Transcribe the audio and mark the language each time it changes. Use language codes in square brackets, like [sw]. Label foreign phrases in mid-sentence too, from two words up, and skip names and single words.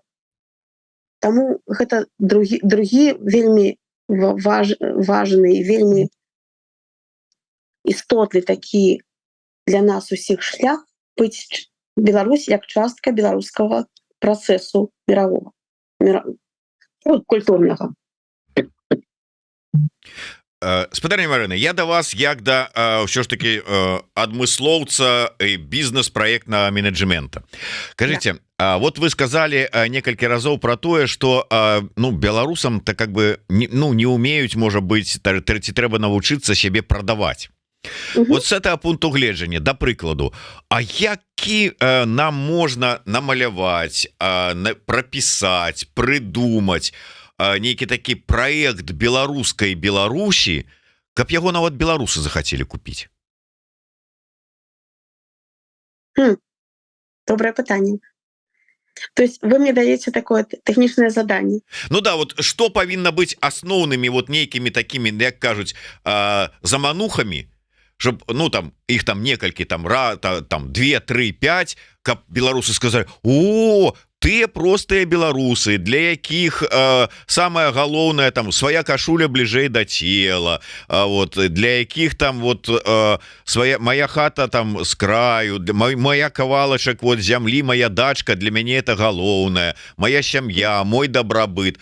[be] Таму гэта другі вельмі важны і вельмі істотны такі для нас усіх шлях быць Беларусь як частка беларускага працэсу мирового, культурнага. Спадарня Марына, я да вас як да ўсё ж таки адмыслоўца бізнес-праектнага менеджмента. Кажыце, [ru] вот вы сказали [be] некалькі разоў про тое, что беларусам то [ru] как бы [be] не умеюць, можа быть, ці трэба навучыцца сябе прадаваць. [ru] Вот с этого [be] пункту гледжання, да прыкладу, а які нам можна намаляваць, прапісаць, прыдумаць нейкі такі праект беларускай Беларусі, каб яго нават беларусы захацелі купіць? Добрае пытанне. [ru] То есть вы мне даете такое [be] тэхнічнае заданне. Ну да, [ru] вот что [be] павінна быць асноўнымі вот нейкімі такімі, як кажуць, заманухамі, щоб, там іх там некалькі, там 2, 3, 5, каб беларусы сказалі: о, тыя простыя беларусы, для якіх самае галоўнае там свая кашуля бліжэй да цела, вот для якіх там вот моя хата там з краю, моя кавалачак вот зямлі, моя дачка, для мяне это галоўнае, моя сям'я, мой дабрабыт.